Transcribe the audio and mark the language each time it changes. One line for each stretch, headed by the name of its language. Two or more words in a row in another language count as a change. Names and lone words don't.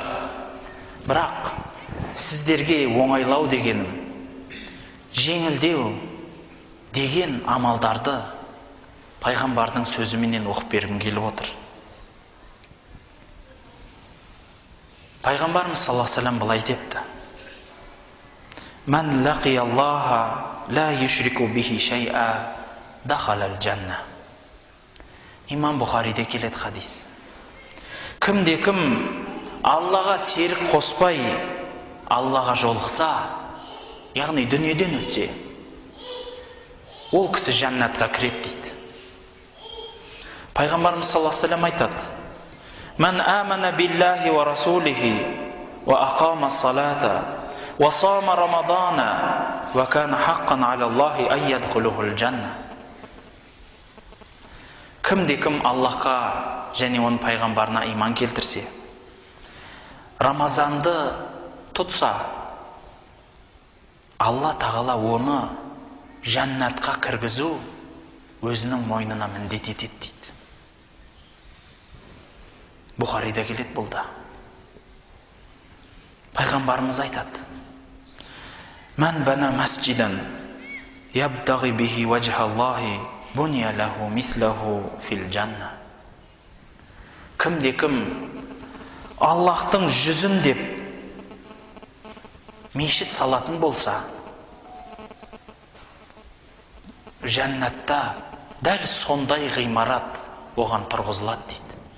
Kazakh: Бірақ сіздерге оңайлау дегенім, жеңілдеу деген амалдарды пайғамбардың сөзіменен оқып бергім келіп отыр. Пайғамбарымыз
Arabic: صلى الله عليه وسلم
Kazakh: былай депті:
Arabic: "من لقي الله لا يشرك به شيئا دخل الجنة".
Kazakh: Имам Бұхариде келеді хадис. Кімде-кім Аллаға серік қоспай, Аллаға жолықса, яғни дүниеден өтсе, ол кісі жәннатқа кіреді дейді.
Arabic: Пайғамбарымыз صلى الله عليه وسلم айтады: "من آمن بالله ورسوله وأقام الصلاة وصام رمضان وكان حقا على الله أن يدخله الجنة".
Kazakh: Кімде-кім Аллахқа және оның пайғамбарына иман келтірсе, Рамазанды тұтса, Алла тағала оны жәннатқа кіргізу өзінің мойнына міндет етеді дейді. Бұхарида келеді бұл да. Пайғамбарымыз айтады:
Arabic: "من بنى مسجدا يبتغي به وجه الله بني له مثله في الجنة".
Kazakh: Кімде-кім Аллахтың жүзін деп мешіт салатын болса, жәннатта дәл сондай ғимарат оған тұрғызылады дейді.